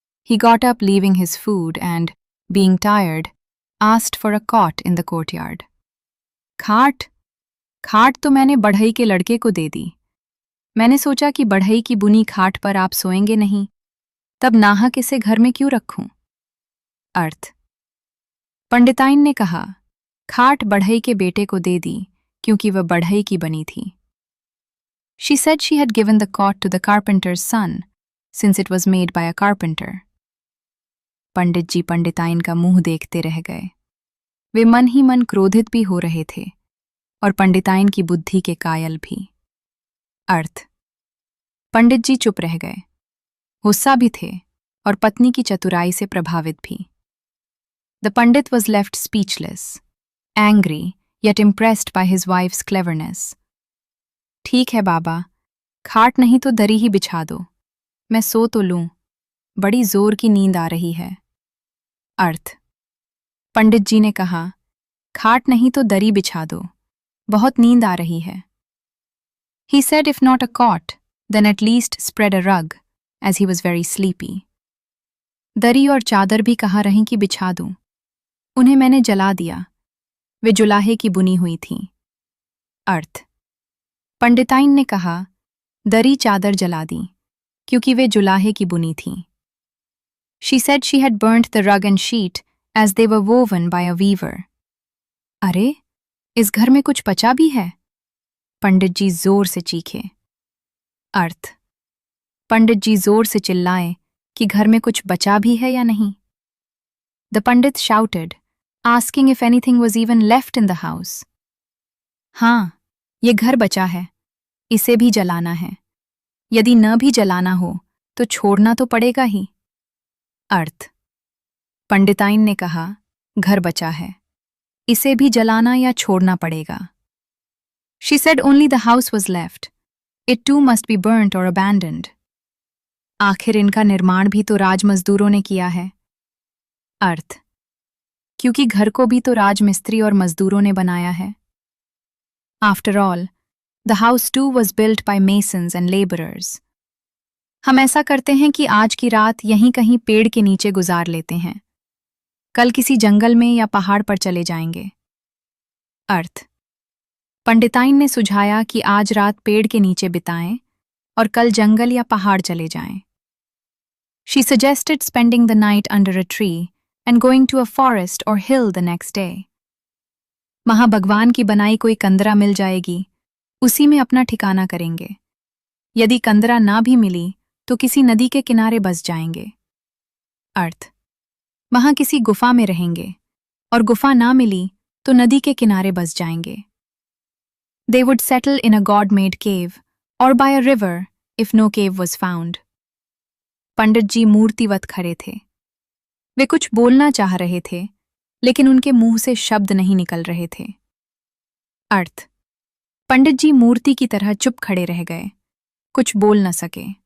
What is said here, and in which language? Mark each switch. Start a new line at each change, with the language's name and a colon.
English: He got up leaving his food and, being tired, asked for a cot in the courtyard.
Hindi: खाट? खाट तो मैंने बढ़ई के लड़के को दे दी। मैंने सोचा कि बढ़ई की बुनी खाट पर आप सोएंगे नहीं, तब नाहक इसे घर में क्यों रखूं? अर्थ: पंडिताइन ने कहा, खाट बढ़ई के बेटे को दे दी क्योंकि वह बढ़ई की बनी थी।
English: She said she had given the cot to the carpenter's son, since it was made by a carpenter.
Hindi: पंडित जी पंडिताइन का मुंह देखते रह गए। वे मन ही मन क्रोधित भी हो रहे थे और पंडिताइन की बुद्धि के कायल भी। अर्थ: पंडित जी चुप रह गए, गुस्सा भी थे और पत्नी की चतुराई से प्रभावित भी।
English: The Pandit was left speechless, angry yet impressed by his wife's cleverness.
Hindi: ठीक है बाबा, खाट नहीं तो दरी ही बिछा दो, मैं सो तो लूं, बड़ी जोर की नींद आ रही है। अर्थ: पंडित जी ने कहा, खाट नहीं तो दरी बिछा दो, बहुत नींद आ रही है।
English: He said if not a cot, then at least spread a rug, as he was very sleepy.
Hindi: दरी और चादर भी कहा रहीं कि बिछा दूं। उन्हें मैंने जला दिया, वे जुलाहे की बुनी हुई थीं। अर्थ: पंडिताइन ने कहा, दरी चादर जला दी क्योंकि वे जुलाहे की बुनी थीं।
English: She said she had burnt the rug and sheet as they were woven by a weaver.
Hindi: अरे, इस घर में कुछ बचा भी है? पंडित जी जोर से चीखे। अर्थ: पंडित जी जोर से चिल्लाए कि घर में कुछ बचा भी है या नहीं।
English: The Pandit shouted, asking if anything was even left in the house.
Hindi: हाँ, ये घर बचा है, इसे भी जलाना है। यदि न भी जलाना हो तो छोड़ना तो पड़ेगा ही। अर्थ: पंडिताइन ने कहा, घर बचा है, इसे भी जलाना या छोड़ना पड़ेगा।
English: She said only the house was left. It too must be burnt or abandoned.
Hindi: आखिर इनका निर्माण भी तो राजमजदूरों ने किया है। अर्थ: क्योंकि घर को भी तो राजमिस्त्री और मजदूरों ने बनाया है।
English: After all, the house too was built by masons and laborers.
Hindi: हम ऐसा करते हैं कि आज की रात यहीं कहीं पेड़ के नीचे गुजार लेते हैं, कल किसी जंगल में या पहाड़ पर चले जाएंगे। अर्थ: पंडिताइन ने सुझाया कि आज रात पेड़ के नीचे बिताएं और कल जंगल या पहाड़ चले जाएं।
English: She suggested spending the night under a tree and going to a forest or hill the next day.
Hindi: वहां भगवान की बनाई कोई कंदरा मिल जाएगी, उसी में अपना ठिकाना करेंगे। यदि कंदरा ना भी मिली तो किसी नदी के किनारे बस जाएंगे। अर्थ: वहां किसी गुफा में रहेंगे और गुफा ना मिली तो नदी के किनारे बस जाएंगे।
English: They would settle in a God-made cave or by a river if no cave was found.
Hindi: पंडित जी मूर्तिवत खड़े थे। वे कुछ बोलना चाह रहे थे, लेकिन उनके मुंह से शब्द नहीं निकल रहे थे। अर्थ: पंडित जी मूर्ति की तरह चुप खड़े रह गए, कुछ बोल न सके।